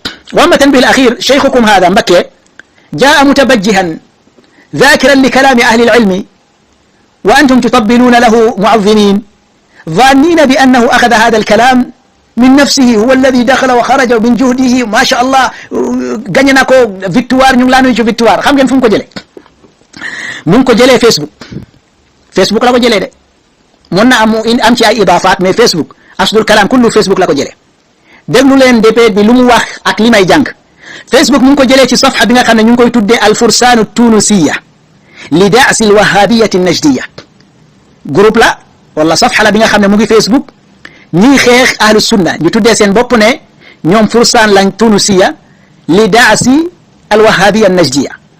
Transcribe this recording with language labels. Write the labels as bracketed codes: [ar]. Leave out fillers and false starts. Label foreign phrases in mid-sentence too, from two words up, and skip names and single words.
[ar] وأما تنبيه الأخير، شيخكم هذا مكي جاء متبجها ذاكرا لكلام أهل العلم، وأنتم تطبلون له معظمين، ظانين بأنه أخذ هذا الكلام من نفسه، هو الذي دخل وخرج من جهده ما شاء الله [wo] gagné na ko victoire ñu ngi laa nuyu ci victoire xam ngeen fu mu ko jëlee mu ngi ko jëlee Facebook la ko jëlee de mën na am ci ay idaafaat mais Facebook [ar] أصل الكلام كله [wo] Facebook la ko jëlee déglu leen dépét bi lu mu wax ak li may jàng Facebook mu ngi ko jëlee ci safha bi nga xam ne ñu ngi koy tuddee al fursaanu tunusiya li daasi al wahabiyati najdiya groupe la wala safha la bi nga xam ne mu ngi Facebook ñiy xeex [ar] أهل السنة [wo] ñu tuddee seen bopp ne ñoom fursaan lañ tunusiya li daasi al wahabiya najdiya